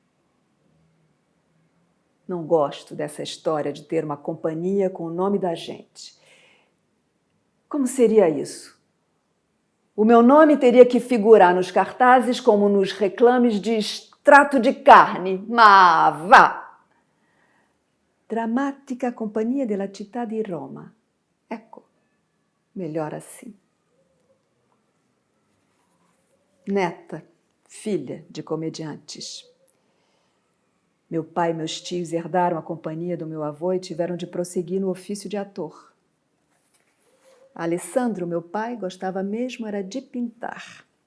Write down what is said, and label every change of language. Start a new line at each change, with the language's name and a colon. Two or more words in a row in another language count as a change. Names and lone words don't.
Portuguese: Não gosto dessa história de ter uma companhia com o nome da gente. Como seria isso? O meu nome teria que figurar nos cartazes como nos reclames de extrato de carne.
Italian: Ma vá! Drammatica Companhia della Città di Roma. Ecco,
Portuguese: melhor assim. Neta, filha de comediantes. Meu pai e meus tios herdaram a companhia do meu avô e tiveram de prosseguir no ofício de ator. Alessandro, meu pai, gostava mesmo era de pintar.